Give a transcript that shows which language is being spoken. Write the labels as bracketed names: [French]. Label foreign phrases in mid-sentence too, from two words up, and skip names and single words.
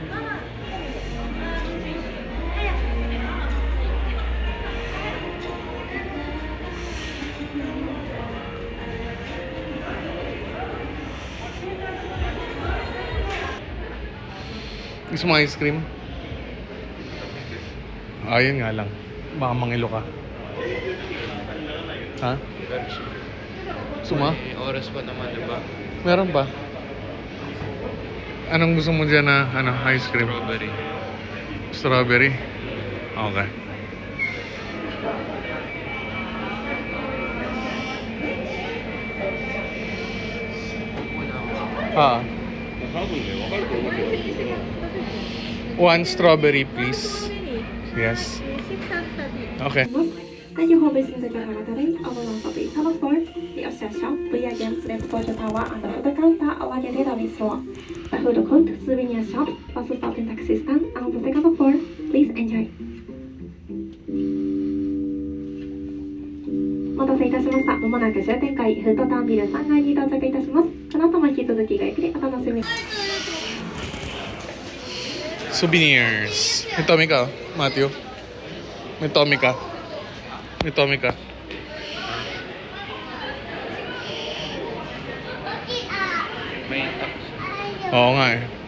[Filipino] Gusto mo [English] ice cream? [Filipino] Ayun nga lang. Baka mangilo ka. Ha? Suma? May oras pa naman, diba? Meron ba? Anong gusto mo dyan na [English] ice cream? [Filipino] Strawberry. [English] Strawberry? Okay. One strawberry, please. Yes. Okay. Thank you for visiting the Jakarta today. Our lobby is on board. The Ocean Shop, VR Games, Exposure Tower, and the food counter are located on this floor. The food court, souvenir shop, bus stop and taxi stand on the second floor. Please enjoy. [Japanese] お待たせいたしました。まもなく終点会フードターンビル3階に到着いたします。この後も引き続きごゆっくりお楽しみ。 [Filipino] Souvenirs. May Tommy ka, Matthew. May Tommy ka. May Tommy ka. May tax. Oo nga eh.